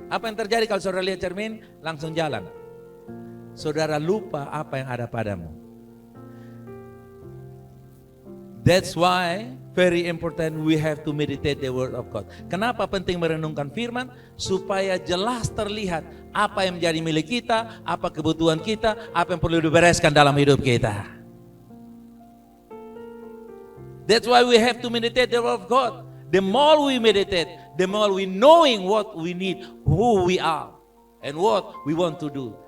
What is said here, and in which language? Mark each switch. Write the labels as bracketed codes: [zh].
[id] Apa yang terjadi kalau saudara lihat cermin? Langsung jalan. Saudara lupa apa yang ada padamu. [en] That's why very important we have to meditate the word of God. [id] Kenapa penting merenungkan firman? Supaya jelas terlihat apa yang menjadi milik kita, apa kebutuhan kita, apa yang perlu dibereskan dalam hidup kita. [en] That's why we have to meditate the word of God. The more we meditate, the more we knowing what we need, who we are, and what we want to do.